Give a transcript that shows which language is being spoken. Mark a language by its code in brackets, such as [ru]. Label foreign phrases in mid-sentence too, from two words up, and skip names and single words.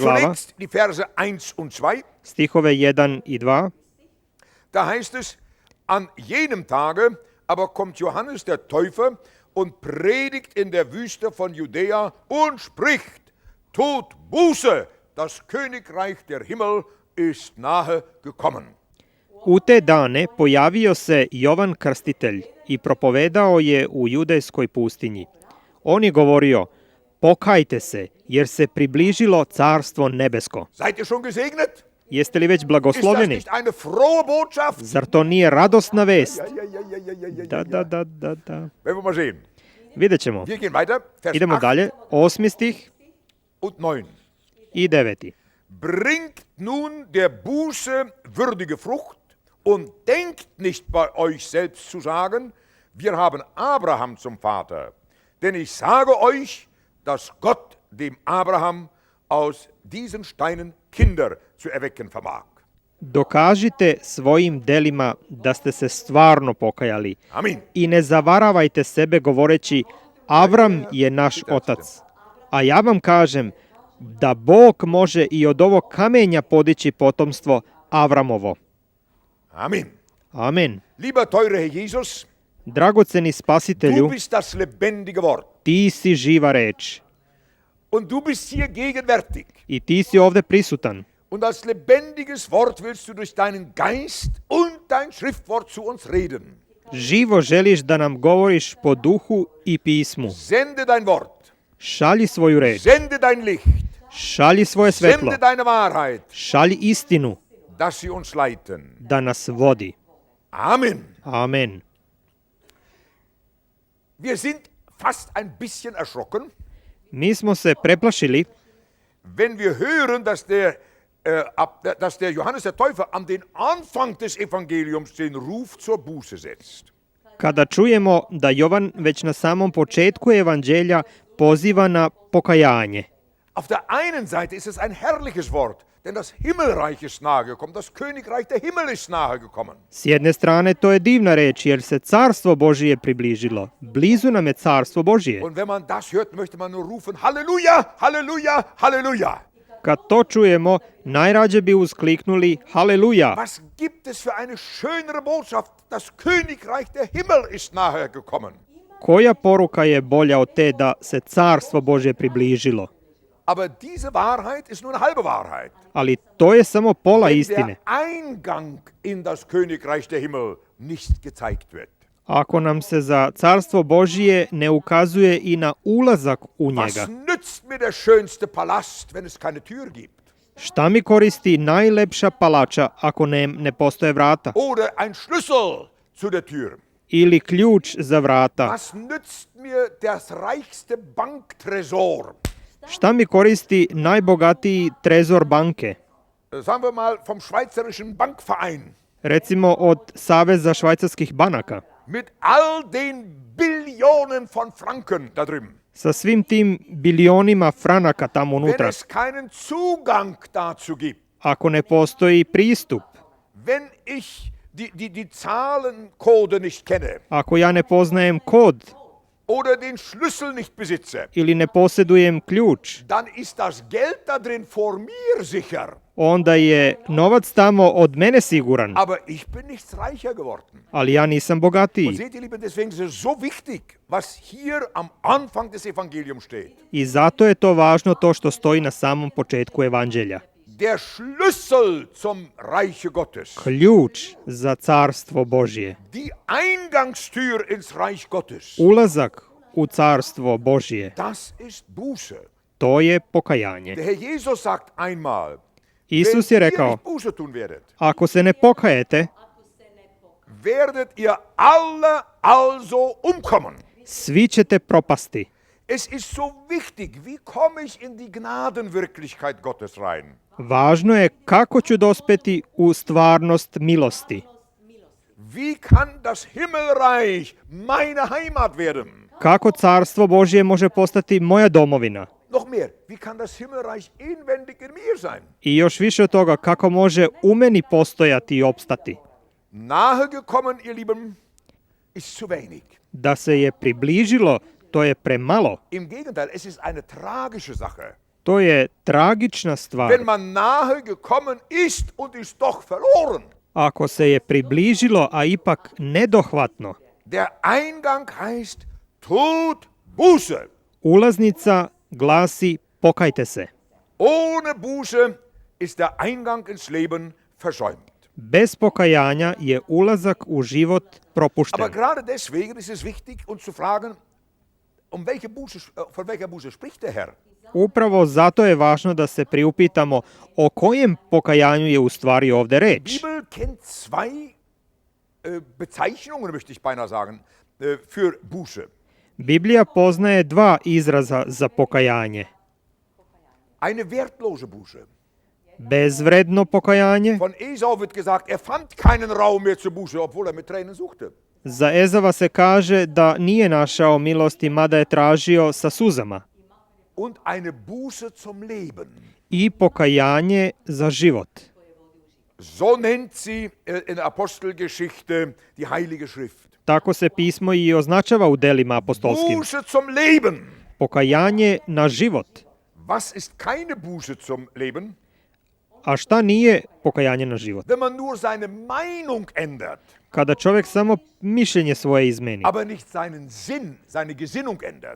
[sr] glava, [de] Zunächst die Verse 1 und 2. [sr] stihove 1 i 2. [de] Da heißt es, an jenem Tage aber kommt Johannes der Täufer und predigt in der Wüste von Judäa und spricht, tut Buße, das Königreich der Himmel ist nahe gekommen. [sr] U te dane pojavio se Jovan Krstitelj i propovedao je u judejskoj pustinji. On je govorio, pokajte se, jer se približilo carstvo nebesko. [de] Seid ihr schon gesegnet? [sr] Jeste li već [de] Ist das [sr] blagosloveni? [de] nicht eine frohe Botschaft? [sr] Zar to nije radosna vest? [de] Ja. [sr] Da. [de] Werden wir mal sehen. [sr] Vidjet ćemo. [de] Wir gehen weiter. Vers [sr] Idemo 8 dalje. 8. stih [de] und 9. [sr] i 9. [de] Bringt nun der Buße würdige Frucht und denkt nicht bei euch selbst zu sagen, wir haben Abraham zum Vater. Denn ich sage euch, dass Gott dem Abraham aus diesen Steinen Kinder zu erwecken vermag. [sr] Dokažite svojim delima da ste se stvarno pokajali. Amin. I ne zavaravajte sebe govoreći Avram je naš otac. A ja vam kažem da Bog može i od ovog kamenja podići potomstvo Avramovo. Amin. [de] Amen. Lieber teure Herr Jesus, [sr] Dragoceni [de] du [sr] spasitelju, [de] bist das lebendige Wort. [sr] ti si živa reč. [de] Und du bist hier gegenwärtig. [sr] I ti si ovde prisutan. [de] Und als lebendiges Wort willst du durch deinen Geist und dein Schriftwort zu uns reden. [sr] Živo želiš da nam govoriš po duhu i pismu. [de] Sende dein Wort. [sr] Šalji svoju reč. [de] Sende dein Licht. [sr] Šalji svoje svetlo. [de] Sende deine Wahrheit, [sr] Šalji istinu [de] dass sie uns leiten. [sr] da nas vodi. [de] Amen. [sr] Amen. [de] Wir sind fast ein bisschen erschrocken, [sr] Mi smo se preplašili [de] wenn wir hören, dass der Johannes der Täufer an den Anfang des Evangeliums den Ruf zur Buße setzt. [sr] Kada čujemo da Jovan već na samom početku evanđelja poziva na pokajanje. [de] Auf der einen Seite ist es ein herrliches Wort, denn das Himmelreich ist nahe gekommen, das Königreich der Himmel ist nahe gekommen. [sr] S jedne strane to je divna reč jer se carstvo Božije približilo. Blizu nam je carstvo Božije. [de] Und wenn man das hört, möchte man nur rufen, Halleluja, Halleluja, Halleluja. [sr] Kad to čujemo, najrađe bi uskliknuli Haleluja. [de] Was gibt es für eine schönere Botschaft? Das Königreich der Himmel ist nahe gekommen. [sr] Koja poruka je bolja od te da se carstvo Božje približilo? [de] Aber diese Wahrheit ist nur eine halbe Wahrheit. [sr] Ali to je samo pola [de] Wenn [sr] istine. [de] der Eingang in das Königreich der Himmel nicht gezeigt wird. [sr] Ako nam se za carstvo Božije ne ukazuje i na ulazak u [de] Was [sr] njega. [de] nützt mir der schönste Palast, wenn es keine Tür gibt? [sr] Šta mi koristi najlepša palača ako ne postoje vrata? [de] Oder ein Schlüssel zu der Tür? [sr] Ili ključ za vrata? [de] Was nützt mir das reichste Banktresor? [sr] Šta mi koristi najbogatiji trezor banke? [de] Sagen wir mal vom Schweizerischen Bankverein. [sr] Recimo od Saveza švajcarskih banaka. [de] Mit all den Billionen von Franken da drüben. [sr] Sa svim tim bilionima franaka tamo [de] Wenn [sr] unutra. [de] es keinen Zugang dazu gibt, [sr] Ako ne postoji pristup, [de] wenn ich die Zahlencode nicht kenne [sr] ako ja ne poznajem kod [de] oder den Schlüssel nicht besitze, [sr] ili ne posjedujem ključ, [de] dann ist das Geld da drin vor mir sicher. [sr] onda je novac tamo od mene siguran, [de] Aber ich bin nichts reicher geworden. [sr] ali ja nisam [de] Und [sr] bogatiji. [de] seht ihr, liebe, deswegen ist es so wichtig, was hier am Anfang des Evangeliums steht. [sr] I zato je to važno to što stoji na samom početku evanđelja. [de] Der Schlüssel zum Reiche Gottes. [sr] Ključ za carstvo Božje. [de] Die Eingangstür ins Reich Gottes. [sr] Ulazak u carstvo Božje, [de] Das ist Buße. [sr] to je pokajanje. [de] Der Herr Jesus sagt einmal, [sr] Isus je [de] wenn ihr [sr] rekao, [de] nicht Buße tun werdet, [sr] ako se ne pokajete, [de] werdet ihr alle also umkommen. [sr] svi ćete propasti. [de] Es ist so wichtig, wie komme ich in die Gnadenwirklichkeit Gottes rein? [sr] Važno je kako ću dospeti u stvarnost milosti. [de] Wie kann das Himmelreich meine Heimat werden? [sr] Kako carstvo Božje može postati moja domovina? [de] Noch mehr, wie kann das Himmelreich inwendig in mir sein? [sr] I još više od toga, kako može u meni postojati i opstati? [de] Nahe gekommen, ihr Lieben, ist zu wenig. [sr] Da se je približilo, to je premalo. [de] Im Gegenteil, es ist eine tragische Sache. [sr] To je tragična stvar. [de] Wenn man nahe gekommen ist und ist doch verloren. [sr] Ako se je približilo, a ipak nedohvatno, [de] Der Eingang heißt, tut Buße. [sr] ulaznica glasi pokajte se. [de] Ohne Buße ist der Eingang ins Leben versäumt. [sr] Bez pokajanja je ulazak u život propušten. [de] Aber gerade deswegen ist es wichtig, uns zu fragen, von welcher Buße spricht der Herr? [sr] Upravo zato je važno da se priupitamo o kojem pokajanju je u stvari ovde [de] Die [sr] reč. [de] Bibel kennt zwei Bezeichnungen, möchte ich beinahe sagen, für Buße. [sr] Biblija poznaje dva izraza za pokajanje. [de] Eine wertlose Buße. [sr] Bezvredno pokajanje. [de] Von Esau wird gesagt, er fand keinen Raum mehr zur Buße, obwohl er mit Tränen suchte. [sr] Za Ezava se kaže da nije našao milosti, mada je tražio sa suzama. [de] Und eine Buße zum Leben. [sr] I pokajanje za život. [de] So nennt sie in der Apostelgeschichte die Heilige Schrift. [sr] Tako se pismo i označava u delima apostolskim. [de] Buße zum Leben. [sr] Pokajanje na život. [de] Was ist keine Buße zum Leben? [sr] A šta nije pokajanje na život? [de] Wenn man nur seine Meinung ändert, [sr] Kada čovjek samo mišljenje svoje izmeni, [de] aber nicht seinen Sinn, seine Gesinnung ändert.